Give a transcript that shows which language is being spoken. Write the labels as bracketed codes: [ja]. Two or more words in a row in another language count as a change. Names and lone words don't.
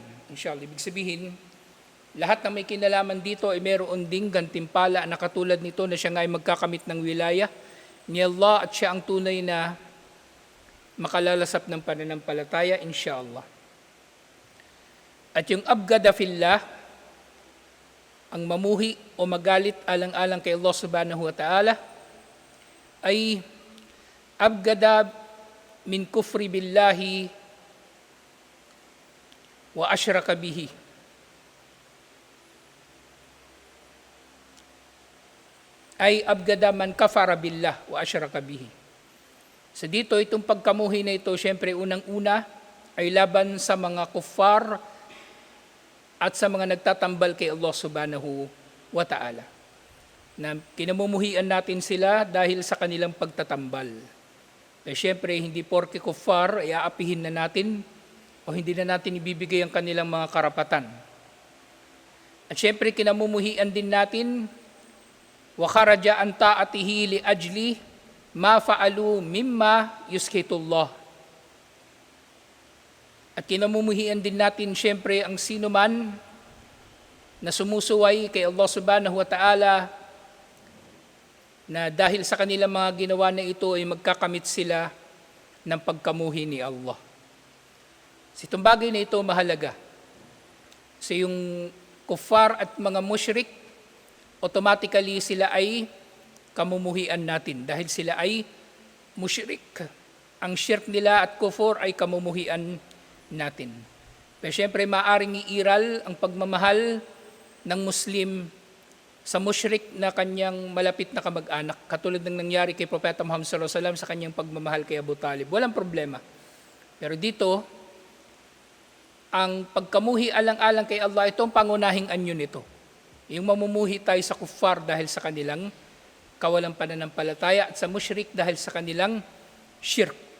[tl] Inshallah, ibig sabihin, lahat na may kinalaman dito ay meron ding gantimpala na katulad nito na siya nga ay magkakamit ng wilaya ni Allah at siya ang tunay na makalalasap ng pananampalataya, inshallah. At yung [ar] أبغض في الله, [tl] ang mamuhi o magalit alang-alang kay Allah [ar] سبحانه وتعالى, [tl] ay [ar] أبغض من كفر بالله وأشرك به. أي أبغض من كفر بالله وأشرك به. [tl] So dito, itong pagkamuhi na ito, syempre unang-una ay laban sa mga kuffar at sa mga nagtatambal kay Allah [ar] سبحانه وتعالى, [tl] na kinamumuhian natin sila dahil sa kanilang pagtatambal. Eh syempre, hindi porke kuffar ay aapihin na natin o hindi na natin ibibigay ang kanilang mga karapatan. At syempre, kinamumuhian din natin [ar] وخرج عن طاعته لأجل ما فعلوا مما يسخط الله. [tl] At kinamumuhian din natin siyempre ang sino man na sumusuway kay Allah [ar] سبحانه وتعالى, [tl] na dahil sa kanilang mga ginawa na ito ay magkakamit sila ng pagkamuhi ni Allah. So itong bagay na ito mahalaga. So yung kuffar at mga mushrik automatically sila ay kamumuhian natin dahil sila ay musyrik. Ang shirk nila at kufur ay kamumuhian natin. Pero syempre, maaaring iiral ang pagmamahal ng Muslim sa musyrik na kanyang malapit na kamag-anak, katulad ng nangyari kay Propeta Muhammad [ar] صلى الله عليه وسلم [tl] sa kanyang pagmamahal kay Abu Talib. Walang problema. Pero dito, ang pagkamuhi alang-alang kay Allah, ito ang pangunahing anyo nito. Yung mamumuhi tayo sa kuffar dahil sa kanilang kawalang pananampalataya at sa musyrik dahil sa kanilang shirk.